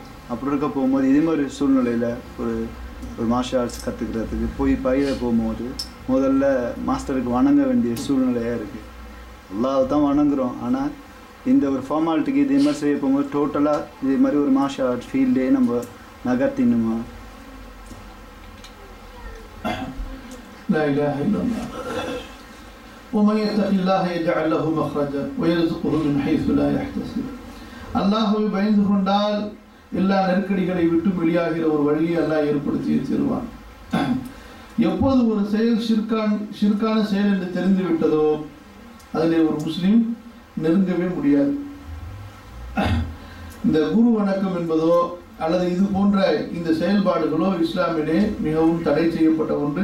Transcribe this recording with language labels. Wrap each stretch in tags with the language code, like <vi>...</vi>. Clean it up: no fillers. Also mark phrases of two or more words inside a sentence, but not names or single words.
<ta>அப்படி இருக்க போகும்போது இதே மாதிரி சூழ்நிலையில் ஒரு</ta> <en>martial arts</en> <ta>கற்றுக்கிறதுக்கு போய் பயிர போகும்போது முதல்ல மாஸ்டருக்கு வணங்க வேண்டிய சூழ்நிலையாக இருக்குது. அல்லாஹ் தான் வணங்குகிறோம். ஆனால் இந்த ஒரு ஃபார்மாலிட்டிக்கு இதே மாதிரி செய்ய போகும்போது டோட்டலாக இதே மாதிரி ஒரு</ta> <en>martial arts field-e</en> <ta>நம்ம நகர்த்தினுமா?</ta> <ar>لا إله إلا الله ومن يتق الله يجعل له مخرجا ويرزقه من حيث لا يحتسب.</ar> <ta>அல்லாஹ்வை பயந்து கொண்டால் எல்லா நெருக்கடிகளை விட்டு வெளியாகிற ஒரு வழியை அல்லாஹ் ஏற்படுத்தி தருவான். எப்போது ஒரு செயல் ஷிர்கான செயல் என்று தெரிந்து விட்டதோ அதிலே ஒரு முஸ்லீம் நெருங்கவே முடியாது. இந்த குரு வணக்கம் என்பதோ அல்லது இது போன்ற இந்த செயல்பாடுகளோ இஸ்லாமிலே மிகவும் தடை செய்யப்பட்ட ஒன்று.</ta>